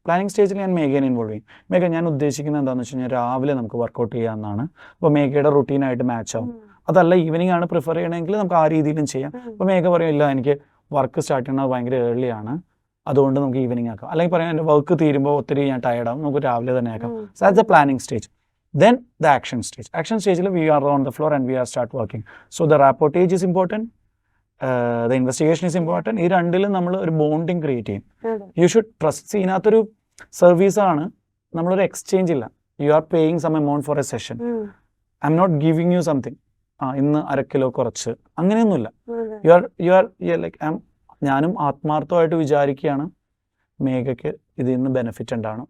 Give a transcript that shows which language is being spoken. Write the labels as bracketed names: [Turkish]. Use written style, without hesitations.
[Malayalam] Planning സ്റ്റേജിൽ ഞാൻ മേഘനെ involve ചെയ്യും. മേഘ ഞാൻ ഉദ്ദേശിക്കുന്നത് എന്താണെന്ന് വെച്ച് കഴിഞ്ഞാൽ രാവിലെ നമുക്ക് വർക്കൗട്ട് ചെയ്യാമെന്നാണ്. അപ്പോൾ മേഘയുടെ റുട്ടീനായിട്ട് മാച്ച് ആവും. അതല്ല ഈവനിങ് ആണ് പ്രിഫർ ചെയ്യണമെങ്കിൽ നമുക്ക് ആ രീതിയിലും ചെയ്യാം. അപ്പോൾ മേഘ പറയില്ല എനിക്ക് വർക്ക് സ്റ്റാർട്ട് ചെയ്യണത് ഭയങ്കര ഏർലിയാണ്, അതുകൊണ്ട് നമുക്ക് ഈവനിങ് ആക്കാം. അല്ലെങ്കിൽ പറയാം എൻ്റെ വർക്ക് തീരുമ്പോൾ ഒത്തിരി ഞാൻ ടയർഡാവും, നമുക്ക് രാവിലെ തന്നെ ആക്കാം. [English] So that's the planning stage. Then the action stage. Action stage, we are on the floor and we are start working. So the rapportage is important. The investigation is important. [Malayalam] ഈ രണ്ടിലും നമ്മൾ ഒരു ബോണ്ടിങ് ക്രിയേറ്റ് ചെയ്യും. [English] You should trust. [Malayalam] ഇതിനകത്തൊരു service ആണ്, നമ്മളൊരു exchange ഇല്ല. [English] You are paying some amount for a session. I am not giving you something. [Malayalam] ഇന്ന് 1/2 കിലോ കുറച്ച്, അങ്ങനെയൊന്നുമില്ല. [English] you are like [Malayalam] ഞാനും ആത്മാർത്ഥമായിട്ട് വിചാരിക്കുകയാണ് മേഘയ്ക്ക് ഇതിൽ നിന്ന് ബെനിഫിറ്റ് ഉണ്ടാവണം.